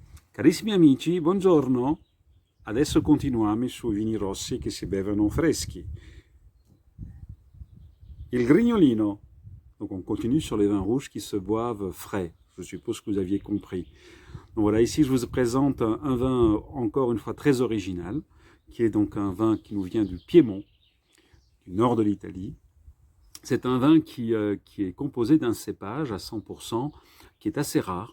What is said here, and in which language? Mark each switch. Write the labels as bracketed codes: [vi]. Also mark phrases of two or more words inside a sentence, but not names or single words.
[it] Carissimi amici, buongiorno. Adesso continuiamo sui vini rossi che si bevono freschi. Il grignolino. [fr] Donc on continue sur les vins rouges qui se boivent frais. Je suppose que vous aviez compris. Donc voilà, ici je vous présente un vin encore une fois très original, qui est donc un vin qui nous vient du Piémont, du nord de l'Italie. C'est un vin qui est composé d'un cépage à 100%, qui est assez rare.